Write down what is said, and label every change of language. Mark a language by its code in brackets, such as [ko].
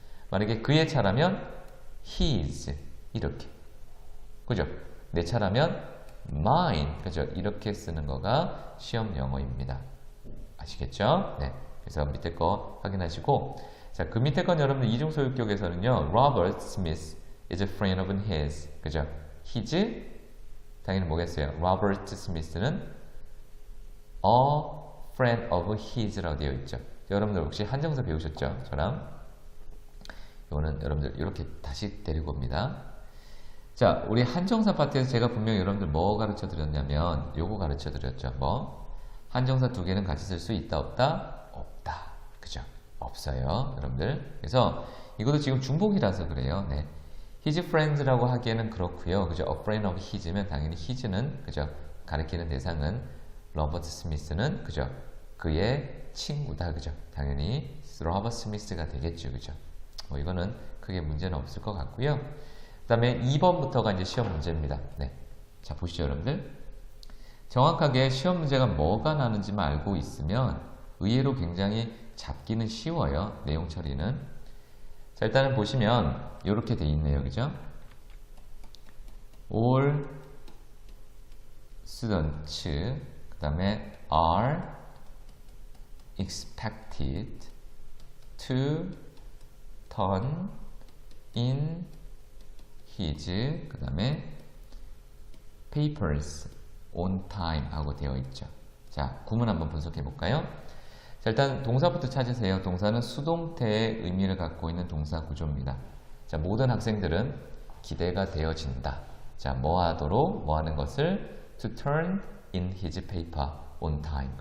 [ko] 만약에 그의 차라면 his 이렇게. 그죠? 내 차라면 mine. 그죠? 이렇게 쓰는 거가 시험 영어입니다. 아시겠죠? 네. 그래서 밑에 거 확인하시고 자, 그 밑에 건 여러분들 이중소유격에서는요. [en] Robert Smith is a friend of his. [ko] 그죠? his 당연히 뭐겠어요? Robert Smith는 a friend of his라고 되어 있죠. 여러분들 혹시 한정사 배우셨죠? 저랑 이거는 여러분들 이렇게 다시 데리고 옵니다. 자, 우리 한정사 파트에서 제가 분명히 여러분들 뭐 가르쳐 드렸냐면 요거 가르쳐 드렸죠. 뭐? 한정사 두 개는 같이 쓸 수 있다 없다? 없다. 그죠? 없어요. 여러분들. 그래서 이것도 지금 중복이라서 그래요. 네. his friends라고 하기에는 그렇고요. 그죠? a friend of his면 당연히 his는 그죠? 가리키는 대상은 로버트 스미스는 그죠? 그의 친구다. 그죠? 당연히 로버트 스미스가 되겠죠. 그죠? 뭐 이거는 크게 문제는 없을 것 같고요. 그 다음에 2번부터가 이제 시험 문제입니다. 네. 자, 보시죠, 여러분들. 정확하게 시험 문제가 뭐가 나는지만 알고 있으면 의외로 굉장히 잡기는 쉬워요. 내용 처리는. 자, 일단은 보시면 이렇게 돼 있네요. 그죠? [en] All students [ko] 그 다음에 [en] are expected to turn in his 그 다음에 papers on time [ko] 하고 되어 있죠. 자, 구문 한번 분석해 볼까요? 자, 일단 동사부터 찾으세요. 동사는 수동태의 의미를 갖고 있는 동사 구조입니다. 자, 모든 학생들은 기대가 되어진다. 자, 뭐 하도록? 뭐 하는 것을? [en] To turn in his paper on time.